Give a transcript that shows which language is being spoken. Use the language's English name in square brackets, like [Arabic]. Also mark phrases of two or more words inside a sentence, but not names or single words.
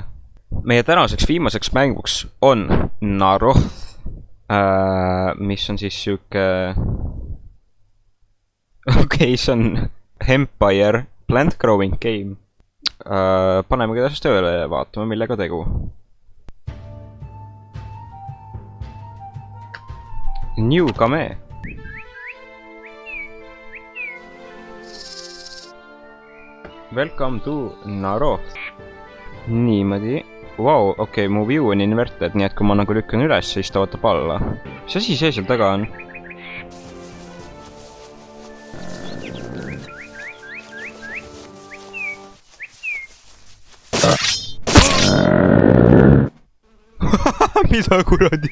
[Estonian] Meie tänaseks viimaseks mänguks on Naroth, mis on siis siuke... Okei, see on Empire Plant Growing Game. Paneme kedasest tööle ja vaatame, millega tegu. [English] New Game. Welcome to Naroth. [Estonian] Niimoodi. Vau, okei, mu view on inverted, nii et kui ma nagu lükkan üles, siis ta ootab alla. Mis asi see seal taga on? Mida kuradi?